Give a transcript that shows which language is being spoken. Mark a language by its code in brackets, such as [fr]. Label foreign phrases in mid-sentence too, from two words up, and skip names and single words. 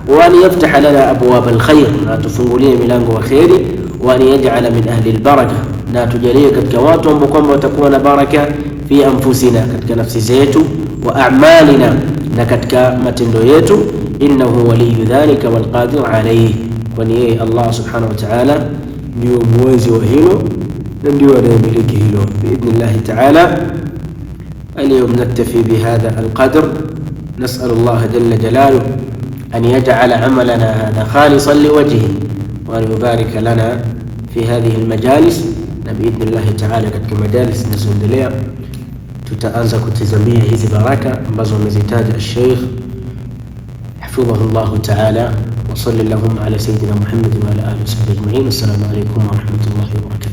[ar] وأن يفتح لنا أبواب الخير, [sw] na tufungulie milango wa khairi, [ar] وأن يجعل من أهل البركة, [sw] na tujalie katika watu ambao kwamba watakuwa na baraka, [ar] في أنفسنا, [sw] katika nafsi zetu, [ar] وأعمالنا, [sw] na katika matendo yetu, [ar] إنه ولي ذلك والقادر عليه, [sw] kwani yeye Allah [ar] سبحانه وتعالى [sw] ndio muwezi wa hilo na ndio anayemiliki hilo. [ar] بإذن الله تعالى اليوم نكتفي بهذا القدر. نسأل الله جل جلاله أن يجعل عملنا هذا خالصا لوجهه، وأن يبارك لنا في هذه المجالس. بإذن الله تعالى [sw] katika majalis zinazoendelea tutaanza kutazamia hizi baraka ambazo amezitaja Sheikh [ar] حفظه الله تعالى. وصلى الله على سيدنا محمد وعلى آله وصحبه أجمعين. السلام عليكم ورحمة الله وبركاته.